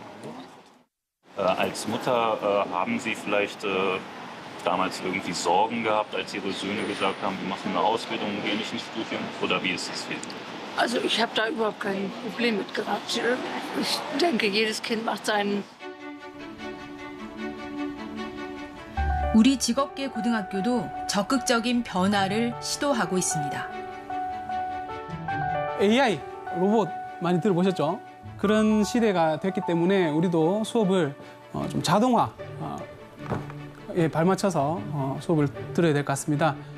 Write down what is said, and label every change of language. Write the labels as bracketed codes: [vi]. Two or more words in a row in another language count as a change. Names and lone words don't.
[de] Als Mutter haben Sie vielleicht damals irgendwie Sorgen gehabt, als Ihre Söhne gesagt haben, wir machen eine Ausbildung, gehen nicht ins Studium? Oder wie ist es für Sie? Also ich habe da überhaupt kein Problem mit gehabt. Ich denke, jedes Kind macht seinen. [ko] 우리 직업계 고등학교도 적극적인 변화를 시도하고 있습니다. AI, 로봇 많이 들어보셨죠? 그런 시대가 됐기 때문에 우리도 수업을 좀 자동화에 발맞춰서 수업을 들어야 될 것 같습니다.